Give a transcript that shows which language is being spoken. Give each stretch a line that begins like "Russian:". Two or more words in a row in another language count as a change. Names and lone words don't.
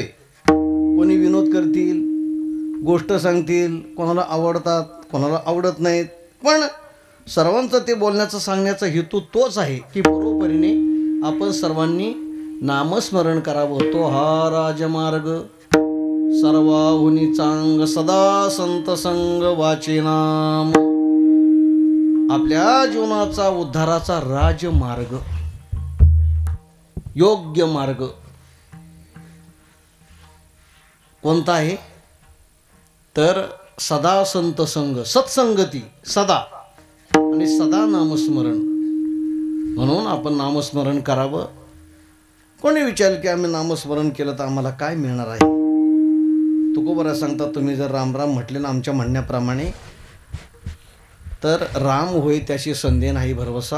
Marathi: कोणी विनोद करतील, गोष्ट सांगतील, कोणाला आवडतात, कोणाला आवडत नाहीत, पण सर्वांचं ते बोलण्याचं सांगण्याचा हेतू तोच आहे की बरोबरीने आपण सर्वांनी नामस्मरण करावं. तो हा राजमार्ग सर्वाहुनी चांग सदा संत संग वाचे नाम. आपल्या जीवनाचा उद्धाराचा राजमार्ग, योग्य मार्ग कोणता आहे? तर सदा संत संग, सत्संगती सदा आणि सदा नामस्मरण. म्हणून आपण नामस्मरण करावं. कोणी विचारलं की आम्ही नामस्मरण केलं तर आम्हाला काय मिळणार आहे? तुकोबरा सांगतात, तुम्ही जर राम राम म्हटले ना आमच्या म्हणण्याप्रमाणे, तर राम होय त्याशी संदेह नाही भरवसा.